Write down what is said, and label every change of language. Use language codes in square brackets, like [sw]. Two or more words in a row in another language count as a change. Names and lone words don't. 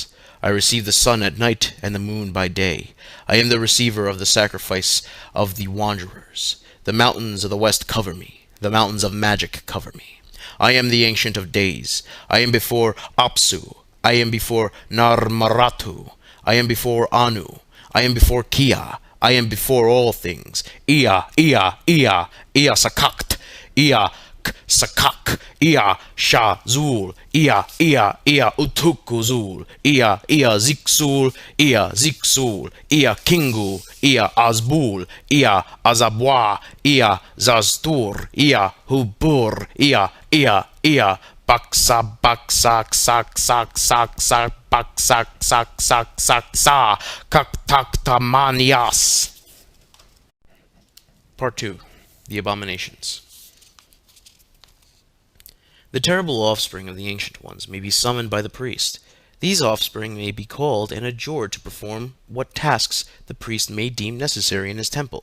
[en] I receive the sun at night and the moon by day. I am the receiver of the sacrifice of the wanderers. The mountains of the west cover me. The mountains of Magick cover me. I am the Ancient of Days. I am before Apsu. I am before Narmaratu. I am before Anu. I am before Kia. I am before all things. Ea, Ea, Ea, Ea Sakakt, Ea Sakak, Ea Shazul, Ea, Ea, Ea Utukuzul, Ea, Ea Ziksul, Ea Ziksul, Ea Kingu, Ea Azbul, Ea Azabwa, Ea Zaztur, Ea Hubur, Ea, Ea, Ea Baksa baksak sak sak sak sak baksak sak sak sak sa kaktaktamanias. Part 2. The Abominations. The terrible offspring of the Ancient Ones may be summoned by the priest. These offspring may be called and adjured to perform what tasks the priest may deem necessary in his temple.